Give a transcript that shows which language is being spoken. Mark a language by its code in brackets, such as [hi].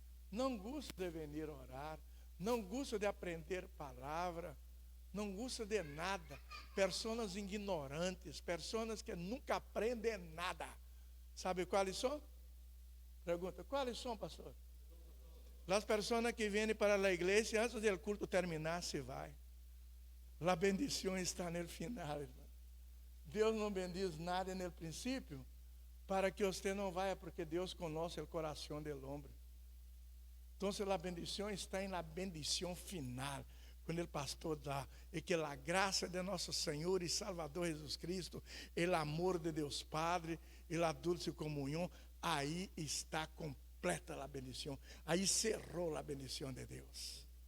[pt] Não gosto de vir orar. Não gosto de aprender palavra. Não gosto de nada. Pessoas ignorantes, pessoas que nunca aprendem nada. Sabe quais são? Pergunta, quais são, pastor? [es] Las personas que vienen para la iglesia, antes del culto terminar, [pt] se vai. [es] La bendición está en el final, hermano. [pt] Deus não bendiz nada no princípio para que você não vá, porque Deus conhece o coração do homem. Então, a bendição está em la bendição final, quando o pastor dá, e que a graça de nosso Senhor e Salvador Jesus Cristo, o amor de Deus Padre e a dulce comunhão, aí está completa a bendição, aí cerrou a bendição de Deus.